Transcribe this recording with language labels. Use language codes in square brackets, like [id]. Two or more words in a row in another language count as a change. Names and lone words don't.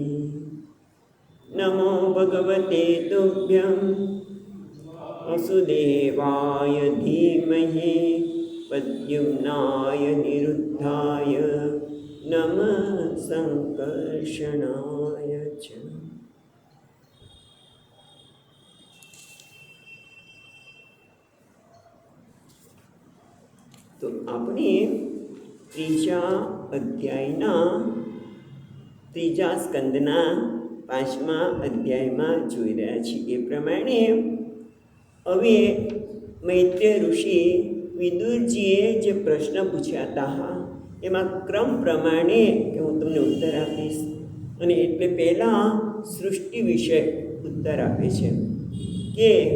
[sa] नमो भगवते तुभ्यं वसुदेवाय धीमहि प्रद्युम्नाय निरुद्धाय नमः संकर्षणाय च। [gu] तो આપણે ત્રીજા અધ્યાયના ત્રીજા સ્કંદના 5મા અધ્યાયમાં જોઈ રહ્યા છીએ એ પ્રમાણે હવે મૈત્રેય ઋષિ વિદુરજીએ જે પ્રશ્ન પૂછ્યા હતા એમાં ક્રમ પ્રમાણે કે હું તમને ઉત્તર આપીશ અને એટલે પહેલાં સૃષ્ટિ વિશે ઉત્તર આપે છે કે